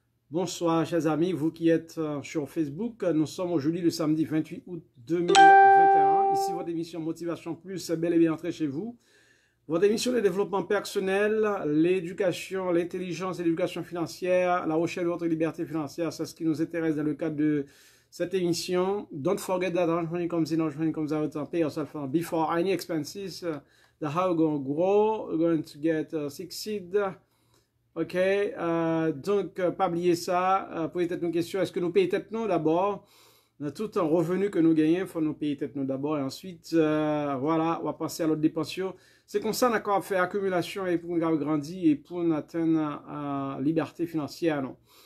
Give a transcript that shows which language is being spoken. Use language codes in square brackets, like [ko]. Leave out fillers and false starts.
[fr] Bonsoir, chers amis, vous qui êtes sur Facebook. Nous sommes aujourd'hui le samedi 28 août 2021. Ici, votre émission Motivation Plus est bel et bien entrée chez vous. Votre émission de développement personnel, l'éducation, l'intelligence et l'éducation financière, la recherche de votre liberté financière, c'est ce qui nous intéresse dans le cadre de cette émission. [en] Don't forget that money comes in, money comes out, and pay yourself before any expenses. That's how we're going to grow, we're going to get succeed. [fr] Ok, donc, pas oublier ça. Pour peut-être une question, est-ce que nous payons tête nous d'abord? Tout un revenu que nous gagnons, il faut nous payer tête nous d'abord. Et ensuite, voilà, on va passer à l'autre dépense. C'est comme ça qu'on a fait accumulation et pour nous grandir et pour nous atteindre la liberté financière. Non?